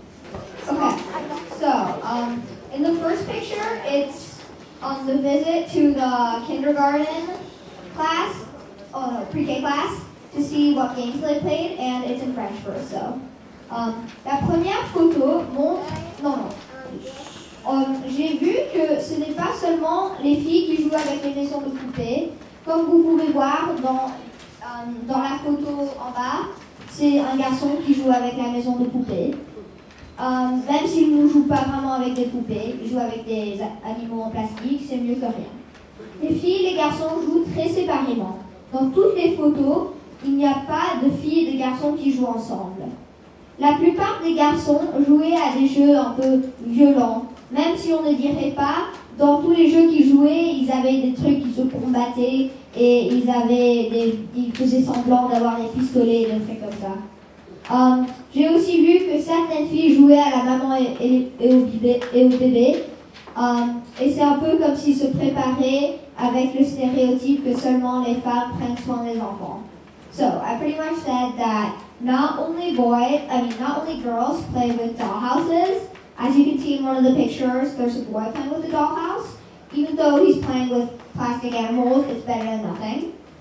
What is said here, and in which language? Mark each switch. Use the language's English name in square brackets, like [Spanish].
[English] Okay, so in the first picture, it's on the visit to the kindergarten class, pre-K class, to see what games they played, and it's in French first, so. [French] La première photo montre... j'ai vu que ce n'est pas seulement les filles qui jouent avec les maisons de poupées. Comme vous pouvez voir dans la photo en bas, c'est un garçon qui joue avec la maison de poupées. Même s'il ne joue pas vraiment avec des poupées, il joue avec des animaux en plastique, c'est mieux que rien. Les filles et les garçons jouent très séparément. Dans toutes les photos, il n'y a pas de filles et de garçons qui jouent ensemble. La plupart des garçons jouaient à des jeux un peu violents, même si on ne dirait pas, dans tous les jeux qu'ils jouaient, ils avaient des trucs qui se combattaient et ils faisaient semblant d'avoir des pistolets et des trucs comme ça. J'ai aussi vu que certaines filles jouaient à la maman et au bébé, et c'est un peu comme s'ils se préparaient avec le stéréotype que seulement les femmes prennent soin des enfants. [English] So, I pretty much said that not only girls play with dollhouses. As you can see in one of the pictures, there's a boy playing with a dollhouse. Even though he's playing with plastic animals, it's better than nothing.